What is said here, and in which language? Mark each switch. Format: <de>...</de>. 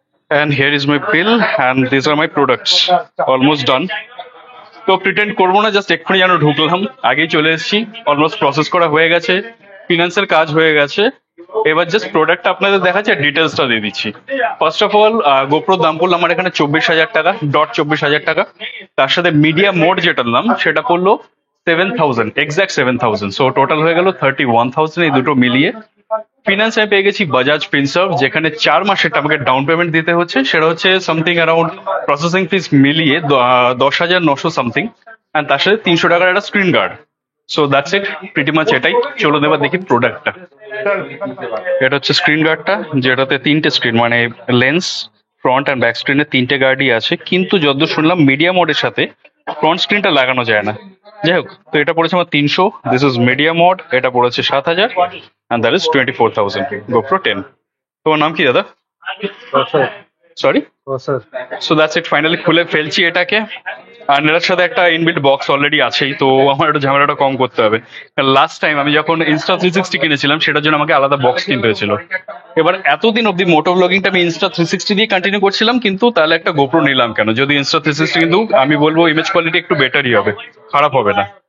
<en>And here is my bill and these are my products. Almost done.</en> <bn>তো pretend করবো না, just এক্ষুনি যেন ঢুকলাম, আগেই চলে এসেছি। অলমোস্ট প্রসেস করা হয়ে গেছে, ফিনান্সের কাজ হয়ে গেছে। এবার জাস্ট প্রোডাক্টটা আপনাদের দেখাচ্ছি আর ডিটেলসটা দিয়ে দিচ্ছি।</bn> <en>first of all,</en> <bn>গোপ্রোর দাম পড়লো আমার এখানে 24,000 টাকা, .24,000 টাকা। তার সাথে মিডিয়া মোড যেটার নাম সেটা পড়লো 7,000, এক্সাক্ট 7,000। সো টোটাল হয়ে গেল 31,000 এই দুটো মিলিয়ে। ফিনান্স আমি পেয়ে গেছি বাজাজ ফিনসার্ভ, যেখানে 4 মাসের আমাকে ডাউন পেমেন্ট দিতে হচ্ছে, সেটা হচ্ছে</bn> <en>something around</en> <bn>প্রসেসিং ফিস মিলিয়ে 10,900 সামথিং। অ্যান্ড তার সাথে 300 টাকার একটা screen guard.</bn> <en>so that's it, pretty much</en> <bn>এটাই। চলো এবার দেখি প্রোডাক্টটা। এটা হচ্ছে স্ক্রিন গার্ডটা, যেটাতে 3টে স্ক্রিন, মানে লেন্স, ফ্রন্ট অ্যান্ড ব্যাক স্ক্রিনে 3টে গার্ডই আছে, কিন্তু যতদূর শুনলাম মিডিয়া মোডের সাথে ফ্রন্ট স্ক্রিনটা লাগানো যায় না। যাই হোক, তো এটা পড়েছে আমার 300,</bn> <en>This is media mode.</en> <bn>এটা পড়েছে 7,000</bn> <en>and that is 24,000 GoPro 10।</en> <bn>তোমার নাম কি দাদা? Sorry,</bn> <en>so that's it,</en> <bn>finally খুলে ফেলছি এটাকে। আর এটার সাথে একটা ইনবিল্ট বক্স অলরেডি আছেই, তো আমার একটু ঝামেলাটা কম করতে হবে। লাস্ট টাইম আমি যখন Insta360 কিনেছিলাম, সেটার জন্য আমাকে আলাদা বক্স কিনতে হয়েছিল। এবার এতদিন অব্দি মোটো ব্লগিংটা আমি Insta360 দিয়ে কন্টিনিউ করছিলাম, কিন্তু তাহলে একটা গোপ্রো নিলাম কেন, যদি Insta360 কিন্তু আমি বলবো ইমেজ কোয়ালিটি একটু বেটারই হবে, খারাপ হবে না।</bn>